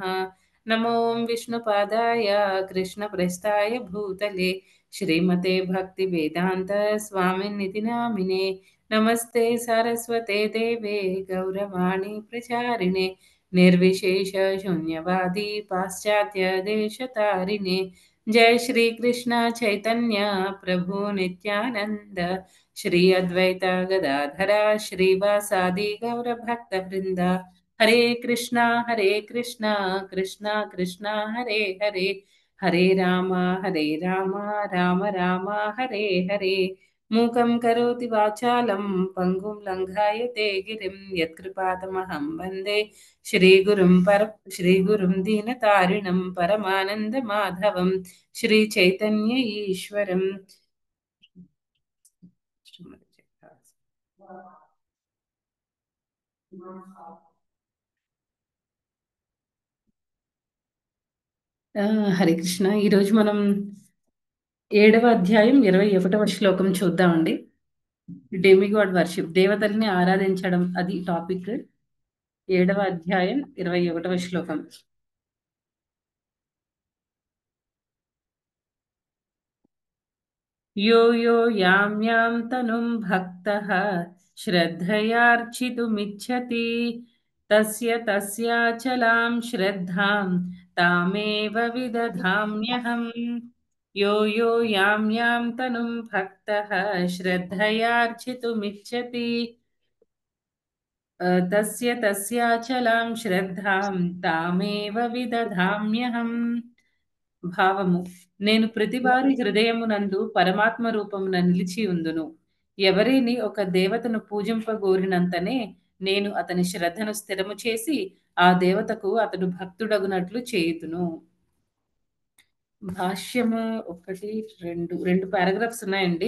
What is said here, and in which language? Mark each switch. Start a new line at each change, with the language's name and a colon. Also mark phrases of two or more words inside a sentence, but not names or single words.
Sanskrit: నమో విష్ణుపాదాయ కృష్ణప్రస్థాయ భూతలే శ్రీమతే భక్తివేదాంత స్వామినితి నామినే. నమస్తే సరస్వతే దేవే గౌరవాణి ప్రచారిణే నిర్విశేష శూన్యవాది పాశ్చాత్య దేశతారిణే. जय श्री कृष्ण चैतन्य प्रभु नित्यानंद श्री अद्वैत गदाधरा श्रीवासादि गौर भक्त वृंदा. हरे कृष्णा कृष्णा कृष्णा हरे हरे, हरे राम राम राम हरे हरे. मूकं करोति वाचालं पङ्गुं लङ्घायते गिरिं यत्कृपातमहं वन्दे श्रीगुरुं दीनतारिणं परमानन्दमाधवं श्रीचैतन्य ईश्वरम्.
Telugu: హరే కృష్ణ. ఈరోజు మనం 7వ అధ్యాయం 21వ శ్లోకం చూద్దామండి.
English: demigod worship,
Telugu: దేవతల్ని ఆరాధించడం, అది టాపిక్. 7వ అధ్యాయం 21వ శ్లోకం.
Sanskrit: यो यो यां यां तनुं भक्तः श्रद्धयार्चितुमिच्छति तस्य तस्याचलां श्रद्धां तामेव विदधाम्यहम्. यो यो यां यां तनुं भक्तः श्रद्धयार्चितुमिच्छति तस्य तस्याचलां श्रद्धां तामेव विदधाम्यहम्.
Telugu: భావము. నేను ప్రతివారి హృదయమునందు పరమాత్మ రూపమున నిలిచి ఉందును. ఎవరిని ఒక దేవతను పూజింపగోరినంతనే నేను అతని శ్రద్ధను స్థిరము చేసి ఆ దేవతకు అతడు భక్తుడగునట్లు చేయుదును. భాష్యము 1, 2 పారాగ్రాఫ్స్ ఉన్నాయండి.